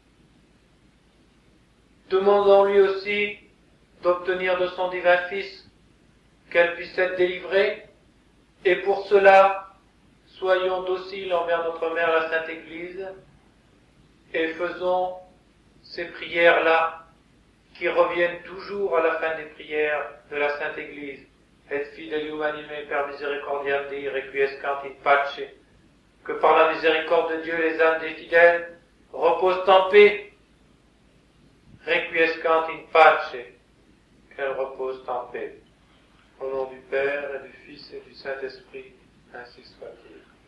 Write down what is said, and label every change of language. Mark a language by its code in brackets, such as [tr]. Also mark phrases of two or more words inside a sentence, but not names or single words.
[fr] Demandons-lui aussi d'obtenir de son divin Fils qu'elle puisse être délivrée Et pour cela, soyons dociles envers notre Mère la Sainte Église et faisons ces prières-là qui reviennent toujours à la fin des prières de la Sainte Église. [la] Et fidelium anime per misericordiam Dei requiescant in pace. [fr] Que par la miséricorde de Dieu, les âmes des fidèles reposent en paix. [la] Requiescant in pace. [fr] Qu'elles reposent en paix. Au nom du Père et du Fils et du Saint-Esprit, ainsi soit-il.